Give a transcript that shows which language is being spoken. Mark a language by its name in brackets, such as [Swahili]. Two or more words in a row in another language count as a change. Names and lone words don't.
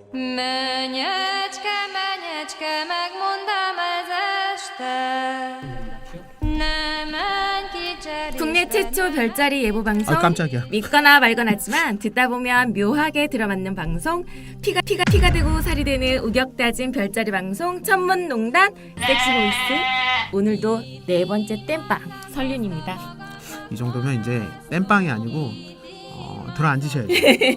[Hungarian] Menyecske, menyecske, megmondám ez este. Ne menj ki cserélj. [Korean] 국내 최초 별자리 예보 방송. 아, 깜짝이야. 믿거나 말거나지만 듣다 보면 묘하게 들어맞는 방송. 피가 되고 살이 되는 우격다진 별자리 방송 천문농단 섹시 보이스. 오늘도 네 번째 땜빵 설륜입니다. 이 정도면 이제 땜빵이 아니고 들어 앉으셔야 돼요.